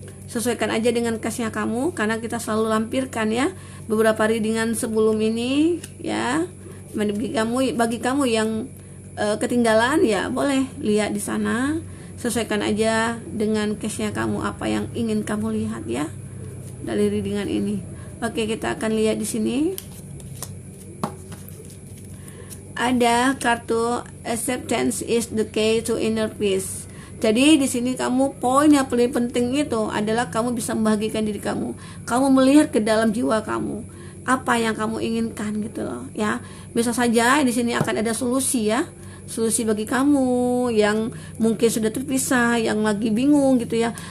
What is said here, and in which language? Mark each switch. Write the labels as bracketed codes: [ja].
[id] Sesuaikan aja dengan case-nya kamu, karena kita selalu lampirkan ya beberapa readingan sebelum ini ya. Bagi kamu yang ketinggalan ya boleh lihat di sana. Sesuaikan aja dengan case-nya kamu, apa yang ingin kamu lihat ya dari readingan ini. Oke, kita akan lihat di sini. Ada kartu [en] acceptance is the key to inner peace. [id] Jadi di sini kamu, poin yang paling penting itu adalah kamu bisa membahagiakan diri kamu. Kamu melihat ke dalam jiwa kamu, apa yang kamu inginkan gitu loh ya. Bisa saja di sini akan ada solusi ya. Solusi bagi kamu yang mungkin sudah terpisah, yang lagi bingung gitu ya.